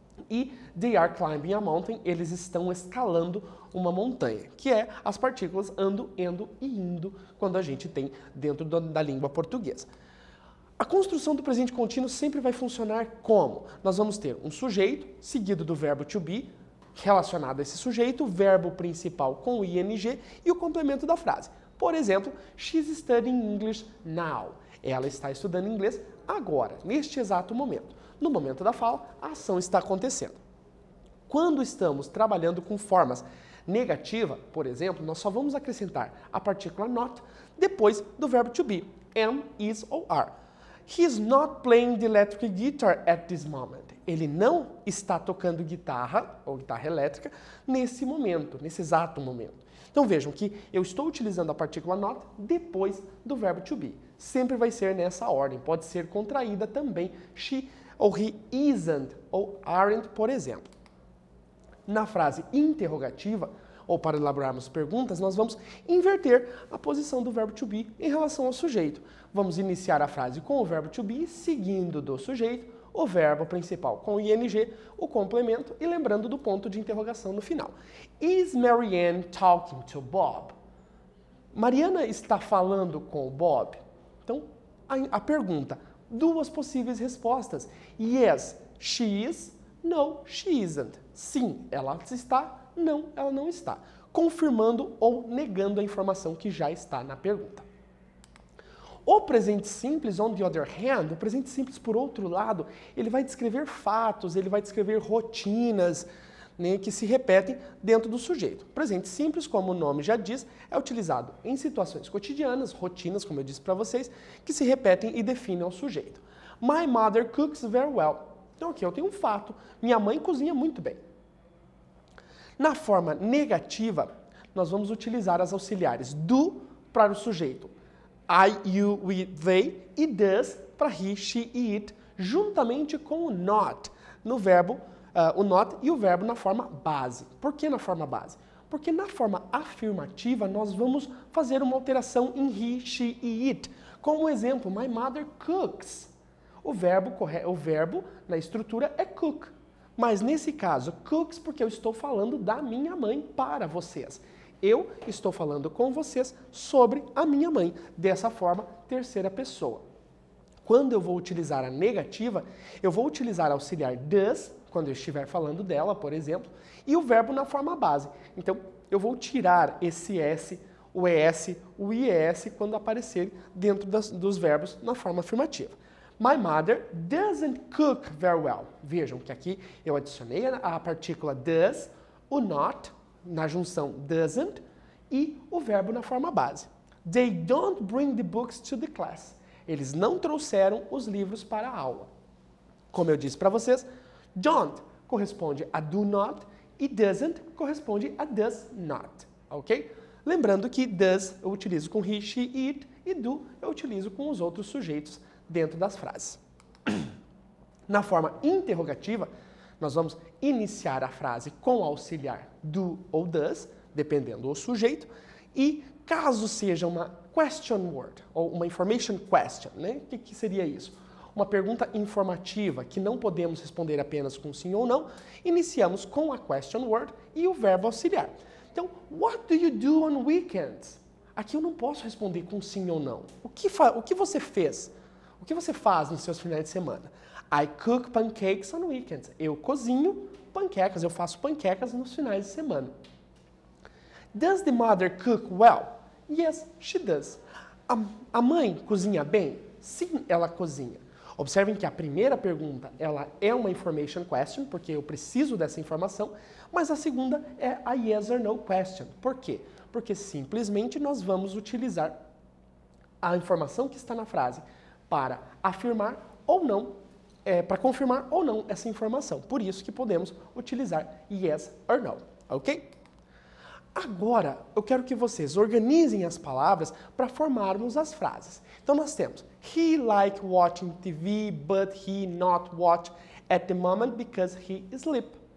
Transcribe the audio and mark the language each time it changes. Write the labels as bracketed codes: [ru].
[pt] E [en] they are climbing a mountain, [pt] eles estão escalando uma montanha, que é as partículas ando, endo e indo quando a gente tem dentro da língua portuguesa. A construção do presente contínuo sempre vai funcionar como? Nós vamos ter um sujeito, seguido do verbo to be, relacionado a esse sujeito, o verbo principal com o ing e o complemento da frase. Por exemplo, [en] she's studying English now. [pt] Ela está estudando inglês agora, neste exato momento. No momento da fala, a ação está acontecendo. Quando estamos trabalhando com formas negativas, por exemplo, nós só vamos acrescentar a partícula not depois do verbo to be, am, is ou are. [en] He's not playing the electric guitar at this moment. [pt] Ele não está tocando guitarra ou guitarra elétrica nesse momento, nesse exato momento. Então vejam que eu estou utilizando a partícula not depois do verbo to be. Sempre vai ser nessa ordem. Pode ser contraída também. She ou he isn't ou aren't, por exemplo. Na frase interrogativa, ou para elaborarmos perguntas, nós vamos inverter a posição do verbo to be em relação ao sujeito. Vamos iniciar a frase com o verbo to be, seguindo do sujeito, o verbo principal com o ing, o complemento e lembrando do ponto de interrogação no final. [en] Is Marianne talking to Bob? [pt] Mariana está falando com o Bob? Então, a pergunta, duas possíveis respostas. [en] Yes, she is. No, she isn't. [pt] Sim, ela está. Não, ela não está. Confirmando ou negando a informação que já está na pergunta. O presente simples, [en] on the other hand, [pt] o presente simples, por outro lado, ele vai descrever fatos, ele vai descrever rotinas, né, que se repetem dentro do sujeito. O presente simples, como o nome já diz, é utilizado em situações cotidianas, rotinas, como eu disse para vocês, que se repetem e definem o sujeito. [en] My mother cooks very well. [pt] Então aqui eu tenho um fato, minha mãe cozinha muito bem. Na forma negativa, nós vamos utilizar as auxiliares do para o sujeito. I, you, we, they e does para he, she e it, juntamente com o not no verbo, o not e o verbo na forma base. Por que na forma base? Porque na forma afirmativa nós vamos fazer uma alteração em he, she e it. Como exemplo, [en] my mother cooks. [pt] O verbo na estrutura é cook. Mas nesse caso, cooks porque eu estou falando da minha mãe para vocês. Eu estou falando com vocês sobre a minha mãe. Dessa forma, terceira pessoa. Quando eu vou utilizar a negativa, eu vou utilizar auxiliar does, quando eu estiver falando dela, por exemplo, e o verbo na forma base. Então, eu vou tirar esse S, o ES, o IES, quando aparecer dentro dos verbos na forma afirmativa. [en] My mother doesn't cook very well. [pt] Vejam que aqui eu adicionei a partícula does, o not, na junção doesn't, e o verbo na forma base. [en] They don't bring the books to the class. [pt] Eles não trouxeram os livros para a aula. Como eu disse para vocês, don't corresponde a do not e doesn't corresponde a does not, ok? Lembrando que does eu utilizo com he, she e it e do eu utilizo com os outros sujeitos dentro das frases. Na forma interrogativa, nós vamos iniciar a frase com auxiliar do ou does, dependendo do sujeito, e caso seja uma question word, ou uma information question, né? O que seria isso? Uma pergunta informativa que não podemos responder apenas com sim ou não, iniciamos com a question word e o verbo auxiliar. Então, [en] what do you do on weekends? [pt] Aqui eu não posso responder com sim ou não. O que você fez? O que você faz nos seus finais de semana? [en] I cook pancakes on weekends. [pt] Eu cozinho panquecas, eu faço panquecas nos finais de semana. [en] Does the mother cook well? Yes, she does. [pt] A mãe cozinha bem? Sim, ela cozinha. Observem que a primeira pergunta ela é uma information question, porque eu preciso dessa informação, mas a segunda é a yes or no question. Por quê? Porque simplesmente nós vamos utilizar a informação que está na frase para afirmar ou não, para confirmar ou não essa informação. Por isso que podemos utilizar yes or no, ok? Agora, eu quero que vocês organizem as palavras para formarmos as frases. Então nós temos [en] he like watching TV, but he not watch at the moment because he sleep.